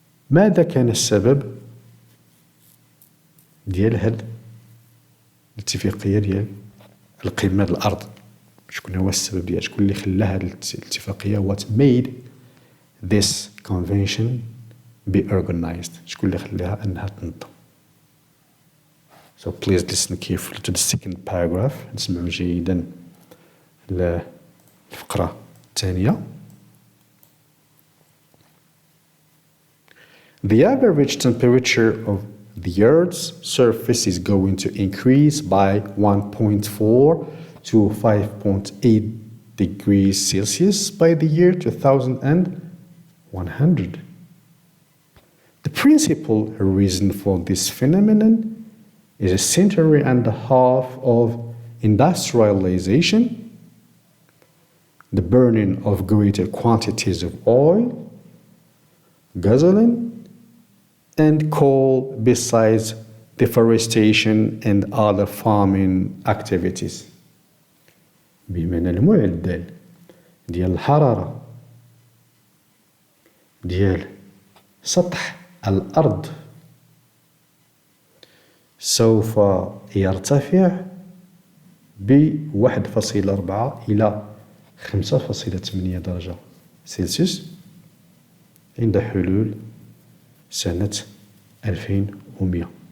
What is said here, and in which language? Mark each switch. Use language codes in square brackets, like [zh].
[ar] ماذا كان السبب ديال هاد الاتفاقية ديال القمة الأرض؟ شكون هو السبب ديالها؟ شكون اللي خلى هاد الاتفاقية [en] what made this convention be organized؟ [ar] شكون اللي خلاها أنها تنظم؟ [en] So please listen carefully to the second paragraph. [ar] اسمعوا جيدا للفقرة الثانية. [en] The average temperature of the Earth's surface is going to increase by 1.4 to 5.8 degrees Celsius by the year 2100. The principal reason for this phenomenon is a century and a half of industrialization, the burning of greater quantities of oil, gasoline, and coal, besides deforestation and other farming activities. [ar] بمعنى المعدل ديال الحرارة ديال سطح الأرض سوف يرتفع ب1.4 إلى 5.8 درجة سلسيوس عند حلول سنة 2100.